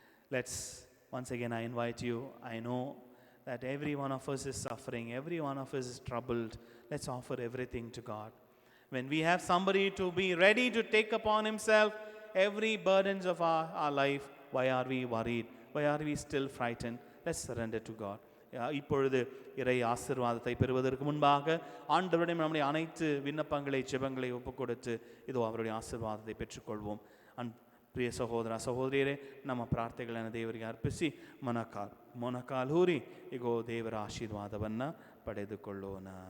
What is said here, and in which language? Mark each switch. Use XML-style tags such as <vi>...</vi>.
<en>Let's, once again, I invite you. I know that every one of us is suffering. Every one of us is troubled. Let's offer everything to God. When we have somebody to be ready to take upon himself every burdens of our life, why are we worried? Why are we still frightened? Let's surrender to God.</en> <ta>இப்பொழுது இறை ஆசீர்வாதத்தை பெறுவதற்கு முன்பாக ஆண்டவரிடம் நம்முடைய அனைத்து விண்ணப்பங்களை ஜெபங்களை ஒப்புக்கொடுத்து இதோ அவருடைய ಆಶೀರ್ವಾದத்தை பெற்றுக்கொள்வோம்.</ta> <kn>ಪ್ರಿಯ ಸಹೋದರ ಸಹೋದರಿಯರೇ, ನಮ್ಮ ಪ್ರಾರ್ಥನೆಗಳನ್ನು ದೇವರಿಗೆ ಅರ್ಪಿಸಿ ಮೊಣಕಾಲು ಇಗೋ ದೇವರ ಆಶೀರ್ವಾದವನ್ನು ಪಡೆದುಕೊಳ್ಳೋಣ.</kn>